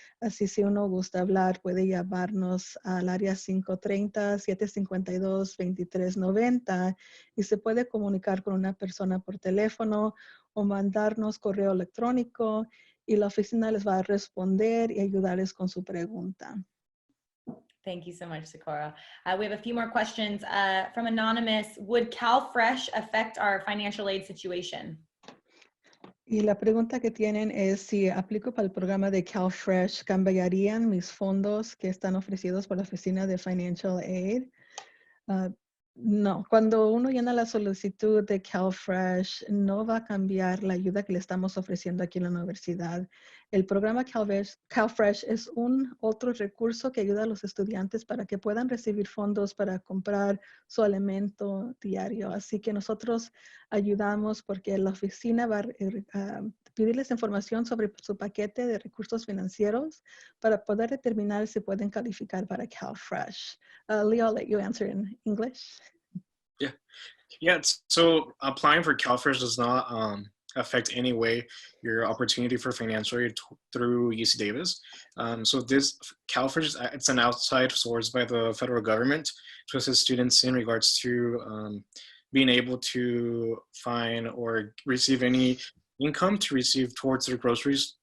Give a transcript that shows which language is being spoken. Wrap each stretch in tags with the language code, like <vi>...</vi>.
<es>Así si uno gusta hablar, puede llamarnos al área 530-752-2390 y se puede comunicar con una persona por teléfono o mandarnos correo electrónico y la oficina les va a responder y ayudarles con su pregunta.</es> <en>Thank you so much, Socorro. We have a few more questions from Anonymous. Would CalFresh affect our financial aid situation?</en> <es>Y la pregunta que tienen es si aplico para el programa de CalFresh, ¿cambiarían mis fondos que están ofrecidos por la oficina de Financial Aid? No, cuando uno llena la solicitud de CalFresh, no va a cambiar la ayuda que le estamos ofreciendo aquí en la universidad. El programa CalFresh es un otro recurso que ayuda a los estudiantes para que puedan recibir fondos para comprar su alimento diario. Así que nosotros ayudamos porque la oficina va a pedirles información sobre su paquete de recursos financieros para poder determinar si pueden calificar para CalFresh.</es> <en>Leo, I'll let you answer in English. Yeah. So applying for CalFresh does not affect any way your opportunity for financial aid through UC Davis. So this CalFresh, it's an outside source by the federal government to assist students in regards to being able to find or receive any income to receive towards their groceries.</en>